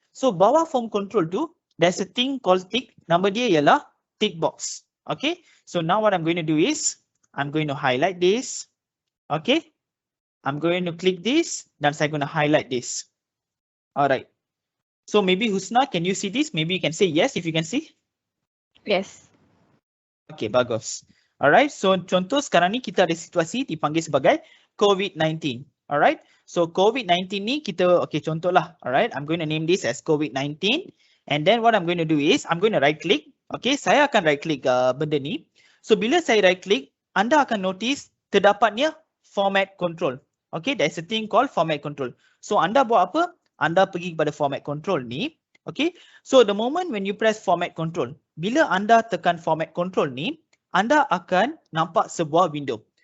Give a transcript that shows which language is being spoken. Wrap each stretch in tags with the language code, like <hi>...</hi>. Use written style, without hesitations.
<en>So</en> <ms>bawah</ms> <en>form control tu, there's a thing called tick.</en> <ms>Nama dia ialah</ms> <en>tick box. Okay, so now what I'm going to do is, I'm going to highlight this. Okay, I'm going to click this</en> <ms>dan saya</ms> <en>going to highlight this. Alright. So maybe Husna, can you see this? Maybe you can say yes if you can see. Yes.</en> <ms>Okay, bagus. Alright, so contoh sekarang ni kita ada situasi dipanggil sebagai COVID-19. Alright, so COVID-19 ni kita, okay, contoh lah.</ms> <en>Alright, I'm going to name this as COVID-19. And then what I'm going to do is, I'm going to right click.</en> <ms>Okay, saya akan right click benda ni. So bila saya right click, anda akan notice terdapatnya format control.</ms> <en>Okay, there's a thing called format control.</en> <ms>So anda buat apa? Anda pergi kepada format control ni.</ms> <en>Okay, so the moment when you press format control,</en> <ms>bila anda tekan format control ni, anda akan nampak sebuah window.</ms>